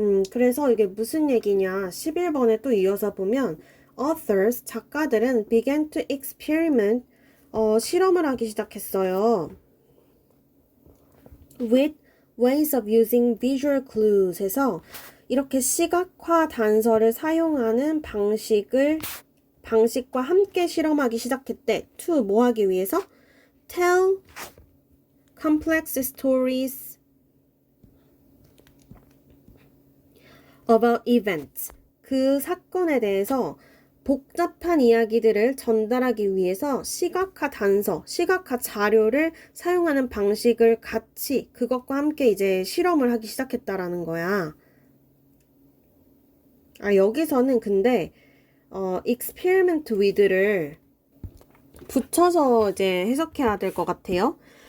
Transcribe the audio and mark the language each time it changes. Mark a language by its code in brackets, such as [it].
[ko] 그래서 이게 무슨 얘기냐. 11번에 또 이어서 보면 authors, 작가들은 [en] began to experiment, [ko] 실험을 하기 시작했어요. [en] with ways of using visual clues [ko] 해서 이렇게 시각화 단서를 사용하는 방식을 방식과 함께 실험하기 시작했대. to 뭐 하기 위해서? [en] tell complex stories about events. [ko] 그 사건에 대해서 복잡한 이야기들을 전달하기 위해서 시각화 단서, 시각화 자료를 사용하는 방식을 같이 그것과 함께 이제 실험을 하기 시작했다라는 거야. 여기서는 근데 experiment with를 붙여서 이제 해석해야 될 것 같아요.